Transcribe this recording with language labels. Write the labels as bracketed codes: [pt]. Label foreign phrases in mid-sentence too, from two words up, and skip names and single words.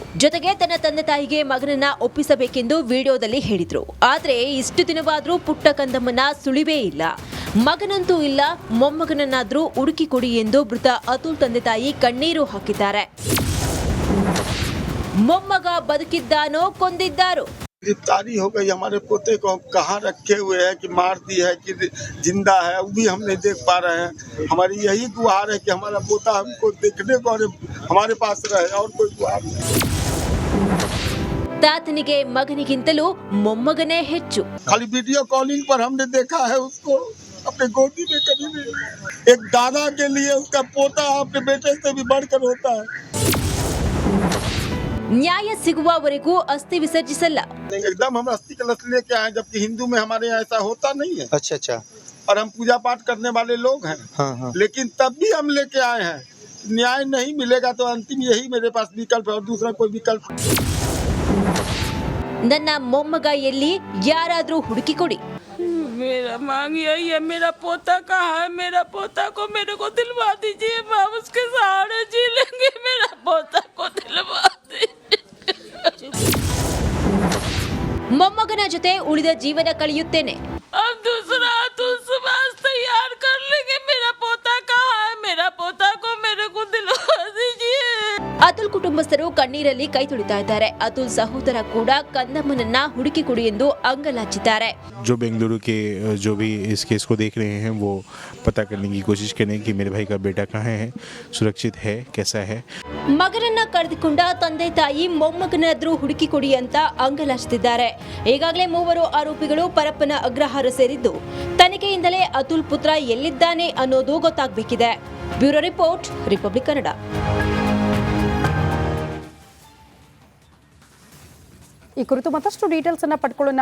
[kn] ಜೊತೆಗೆ ತನ್ನ ತಂದೆ ತಾಯಿಗೆ ಮಗನನ್ನ ಒಪ್ಪಿಸಬೇಕೆಂದು ವಿಡಿಯೋದಲ್ಲಿ ಹೇಳಿದ್ರು. ಆದ್ರೆ ಇಷ್ಟು ದಿನವಾದ್ರೂ ಪುಟ್ಟ ಕಂದಮ್ಮನ ಸುಳಿವೇ ಇಲ್ಲ. ಮಗನಂತೂ ಇಲ್ಲ, ಮೊಮ್ಮಗನನ್ನಾದ್ರೂ ಹುಡುಕಿ ಕೊಡಿ ಎಂದು ಮೃತ ಅತುಲ್ ತಂದೆ ತಾಯಿ ಕಣ್ಣೀರು ಹಾಕಿದ್ದಾರೆ. ಮೊಮ್ಮಗ ಬದುಕಿದ್ದಾನೋ ಕೊಂದಿದ್ದಾರೋ? [hi] गिरफ्तारी हो गई। हमारे पोते को कहाँ रखे हुए हैं कि मार दी है कि जिंदा है, वो भी हम नहीं देख पा रहे हैं। हमारी यही गुहार है कि हमारा पोता हमको देखने को और हमारे पास रहे, और कोई गुहार नहीं। [kn] ತಾತನಿಗೆ ಮಗನಿಗಿಂತಲೂ ಮೊಮ್ಮಗನೇ ಹೆಚ್ಚು. [hi] खाली वीडियो कॉलिंग पर हमने देखा है उसको, अपने गोदी में कभी नहीं। एक दादा के लिए उसका पोता अपने बेटे से भी बढ़कर होता है। [kn] ನ್ಯಾಯ ಸಿಗುವವರೆಗೂ ಅಸ್ಥಿ ವಿಸರ್ಜಿಸಲ್ಲ. [hi] एकदम हम अस्थि कलश लेके आए, जबकि हिंदू में हमारे यहाँ ऐसा होता नहीं है। अच्छा। और हम पूजा पाठ करने वाले लोग हैं। हाँ। लेकिन तब भी हम लेके आए हैं। न्याय नहीं मिलेगा तो अंतिम यही मेरे पास विकल्प है, और दूसरा कोई विकल्प। [kn] ನನ್ನ ಮೊಮ್ಮಗ ಎಲ್ಲಿ, ಯಾರಾದ್ರೂ ಹುಡುಕಿ ಕೊಡಿ. [hi] मेरा मांग यही है, मेरा पोता कहाँ है? मेरा पोता को मेरे को दिलवा दीजिए, हम उसके सहारे जी लेंगे। मेरा पोता को दिलवा दीजिए। [kn] ಮೊಮ್ಮಗನ ಜೊತೆ ಉಳಿದ ಜೀವನ ಕಳೆಯುತ್ತೇನೆ. [hi] अब दूसरा अतुल सुभाष तैयार कर लेंगे। मेरा पोता कहाँ है? मेरा पोता को मेरे को दिलवा दीजिए। [kn] ಅತುಲ್ ಕುಟುಂಬಸ್ಥರು ಕಣ್ಣೀರಲ್ಲಿ ಕೈ ತೊಳಿತಾ ಇದ್ದಾರೆ. ಅತುಲ್ ಸಹೋದರ ಕೂಡ ಕಂದಮ್ಮನನ್ನ ಹುಡುಕಿ ಕೊಡಿ ಎಂದು ಅಂಗಲಾಚಿದ್ದಾರೆ. [hi] जो बेंगलुरु के जो भी इस केस को देख रहे हैं वो पता करने की कोशिश करें कि मेरे भाई का बेटा कहाँ है, सुरक्षित है, कैसा है। [kn] ಮಗನನ್ನ ಕಳೆದುಕೊಂಡ ತಂದೆ ತಾಯಿ ಮೊಮ್ಮಗನಾದ್ರೂ ಹುಡುಕಿ ಕೊಡಿ ಅಂತ ಅಂಗಲಾಚಿದ್ದಾರೆ. ಈಗಾಗಲೇ 3 ಆರೋಪಿಗಳು ಪರಪ್ಪನ ಅಗ್ರಹಾರ ಸೇರಿದ್ದು, ತನಿಖೆಯಿಂದಲೇ ಅತುಲ್ ಪುತ್ರ ಎಲ್ಲಿದ್ದಾನೆ ಅನ್ನೋದು ಗೊತ್ತಾಗಬೇಕಿದೆ. [en] Bureau report, [kn] ರಿಪಬ್ಲಿಕ್ ಕನ್ನಡ. ಈ ಕುರಿತು ಮತ್ತಷ್ಟು ಡೀಟೇಲ್ಸ್ ಅನ್ನ ಪಡ್ಕೊಳ್ಳೋಣ.